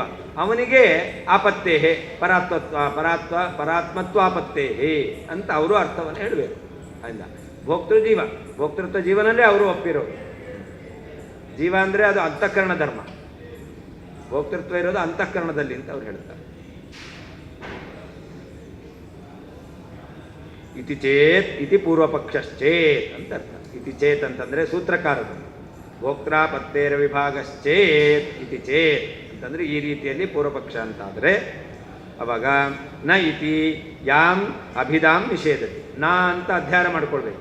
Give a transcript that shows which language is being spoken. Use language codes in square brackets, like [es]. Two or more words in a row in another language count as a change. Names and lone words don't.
[kn] ಅವನಿಗೆ [sa] ಆಪತ್ತೇಹೆ ಪರಾತ್ಮತ್ವಾಪತ್ತೇಹೆ [kn] ಅಂತ ಅವರು ಅರ್ಥವನ್ನು ಹೇಳಬೇಕು. ಅಲ್ಲ, ಭೋಕ್ತೃ ಜೀವ, ಭೋಕ್ತೃತ್ವ ಜೀವನಲ್ಲೇ ಅವರು ಒಪ್ಪಿರೋದು. ಜೀವ ಅಂದರೆ ಅದು ಅಂತಃಕರಣ ಧರ್ಮ, ಭೋಕ್ತೃತ್ವ ಇರೋದು ಅಂತಃಕರಣದಲ್ಲಿ ಅಂತ ಅವ್ರು ಹೇಳ್ತಾರೆ. [sa] ಇತಿ ಚೇತ್ ಇತಿ ಪೂರ್ವಪಕ್ಷಶ್ಚೇತ್ [kn] ಅಂತ ಅರ್ಥ. [sa] ಇತಿ ಚೇತ್ [kn] ಅಂತಂದರೆ ಸೂತ್ರಕಾರರು, [sa] ಭೋಕ್ತಾಪತ್ತೇರ ವಿಭಾಗಶ್ಚೇತ್ ಇತಿ ಚೇತ್ [kn] ಅಂತಂದರೆ ಈ ರೀತಿಯಲ್ಲಿ ಪೂರ್ವಪಕ್ಷ ಅಂತಾದರೆ ಅವಾಗ [sa] ನ ಇತಿ ಯಾಂ ಅಭಿಧಾಂ ನಿಷೇಧತಿ, [kn] ನಾ ಅಂತ ಅಧ್ಯಾರ ಮಾಡ್ಕೊಳ್ಬೇಕು.